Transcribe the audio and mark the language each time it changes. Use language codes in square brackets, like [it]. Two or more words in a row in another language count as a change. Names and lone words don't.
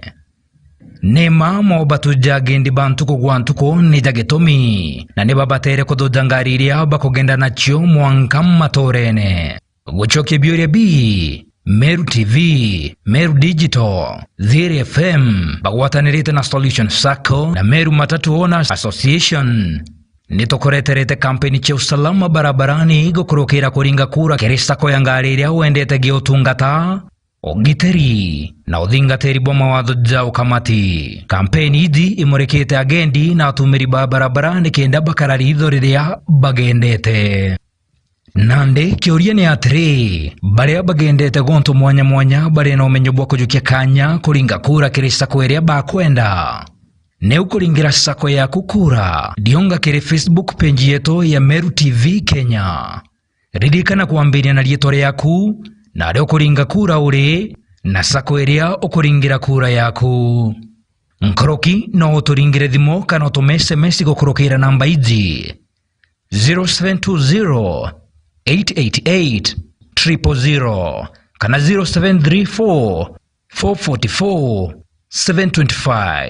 [mer] Nema mo batuja gendi bantuko gwantuko ni jagetomi na ne babatere kudoja ngari iria bakugenda nacho mwanka matorene. Guchoke biure bi Meru TV, Meru Digital, Ziri FM, bagwatanirite na Solution Sacco na Meru Matatu Owners Association. Nitokoreterete kampeni cha [sw] usalama barabarani [mer] gukurukira kuringa kura kiri sako ya ngari iria wendete giotungata ogiteri na uthingatiri bwa mawatho ja ukamati. Kampeni idi imurekete agendi na atumiri ba barabarani kenda bakarari itho riria bagendete. Nande kiuria ni atiri baria bagendete gonto mwanya mwanya bari na umenyo bwa kujukia kanya kuringa kura kiri sako iria bakwenda. Neu kuringira sako ya kukura dionga kiri Facebook page yetu ya Meru TV Kenya. Ririkana kuambiria na rietore yaku na leo kuringa kura uri na sako iria ukuringira kura yaku. Nkoroki no uturingire thimo kana utume SMS gukurukira namba iji 0720 888 000 kana 0734 444 725.